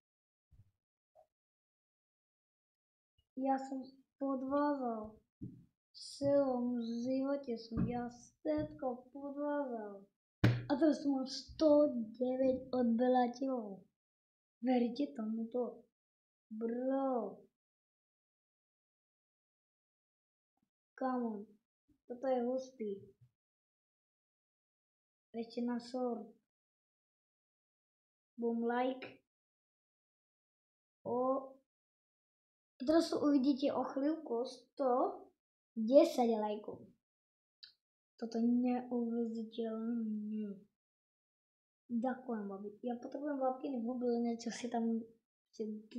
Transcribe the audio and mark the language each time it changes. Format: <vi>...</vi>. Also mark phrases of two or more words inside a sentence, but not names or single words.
<sk>V celom živote som ja všetko podvázal. A teraz tu mám 109 odberateľov. Veríte tomuto? Bro.</sk> <en>Come on.</en> <sk>Toto je hustý. Ešte na short.</sk> <en>Boom, like.</en> <sk>Teraz uvidíte o chvíľku 110 lajkov. Toto je neuveriteľné. Ďakujem, babi. Ja potrebujem babkiny v mobile, niečo si tam drink.</sk>